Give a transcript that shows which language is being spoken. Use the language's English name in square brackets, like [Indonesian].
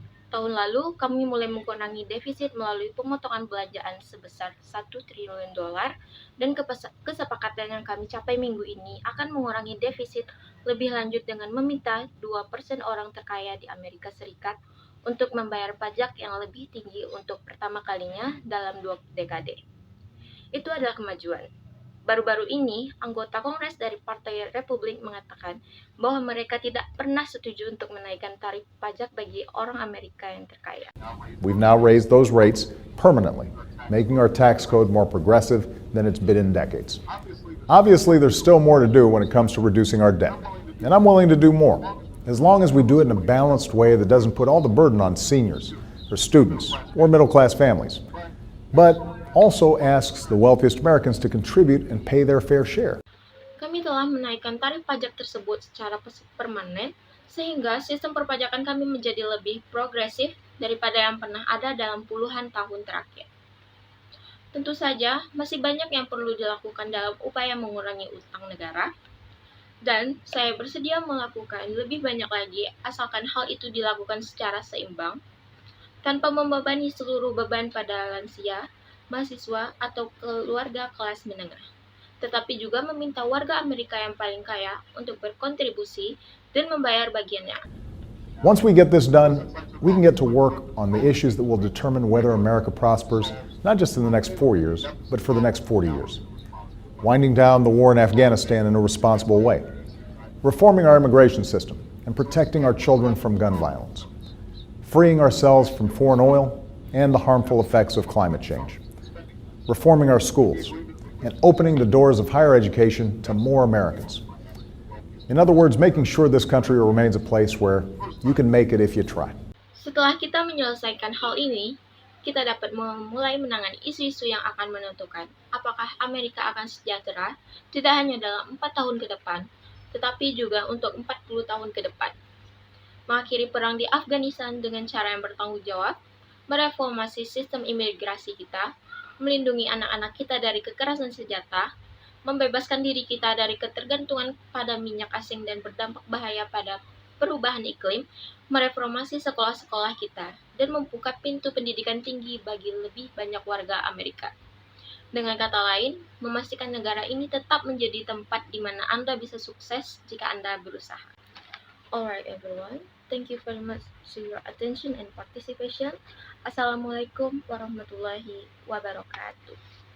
[Indonesian] Tahun lalu, kami mulai mengurangi defisit melalui pemotongan belanjaan sebesar $1 triliun, dan kesepakatan yang kami capai minggu ini akan mengurangi defisit lebih lanjut dengan meminta 2% orang terkaya di Amerika Serikat untuk membayar pajak yang lebih tinggi untuk pertama kalinya dalam 2 dekade. Itu adalah kemajuan. Baru-baru ini, anggota Kongres dari Partai Republik mengatakan bahwa mereka tidak pernah setuju untuk menaikkan tarif pajak bagi orang Amerika yang terkaya. [English] We've now raised those rates permanently, making our tax code more progressive than it's been in decades. Obviously, there's still more to do when it comes to reducing our debt, and I'm willing to do more, as long as we do it in a balanced way that doesn't put all the burden on seniors, or students, or middle-class families, but also asks the wealthiest Americans to contribute and pay their fair share. [Indonesian] Kami telah menaikkan tarif pajak tersebut secara permanen, sehingga sistem perpajakan kami menjadi lebih progresif daripada yang pernah ada dalam puluhan tahun terakhir. Tentu saja, masih banyak yang perlu dilakukan dalam upaya mengurangi utang negara, dan saya bersedia melakukan lebih banyak lagi asalkan hal itu dilakukan secara seimbang, tanpa membebani seluruh beban pada lansia, mahasiswa, atau keluarga kelas menengah, tetapi juga meminta warga Amerika yang paling kaya untuk berkontribusi dan membayar bagiannya. [English] Once we get this done, we can get to work on the issues that will determine whether America prospers, not just in the next 4 years, but for the next 40 years. Winding down the war in Afghanistan in a responsible way, reforming our immigration system, and protecting our children from gun violence, freeing ourselves from foreign oil and the harmful effects of climate change, reforming our schools, and opening the doors of higher education to more Americans. In other words, making sure this country remains a place where you can make it if you try. [Indonesian] Setelah kita menyelesaikan hal ini, kita dapat memulai menangani isu-isu yang akan menentukan apakah Amerika akan sejahtera tidak hanya dalam 4 tahun ke depan, tetapi juga untuk 40 tahun ke depan. Mengakhiri perang di Afghanistan dengan cara yang bertanggung jawab, mereformasi sistem imigrasi kita, melindungi anak-anak kita dari kekerasan senjata, membebaskan diri kita dari ketergantungan pada minyak asing dan berdampak bahaya pada perubahan iklim, mereformasi sekolah-sekolah kita, dan membuka pintu pendidikan tinggi bagi lebih banyak warga Amerika. Dengan kata lain, memastikan negara ini tetap menjadi tempat di mana Anda bisa sukses jika Anda berusaha. [English] Alright everyone, thank you very much for your attention and participation. [Arabic] Assalamualaikum warahmatullahi wabarakatuh.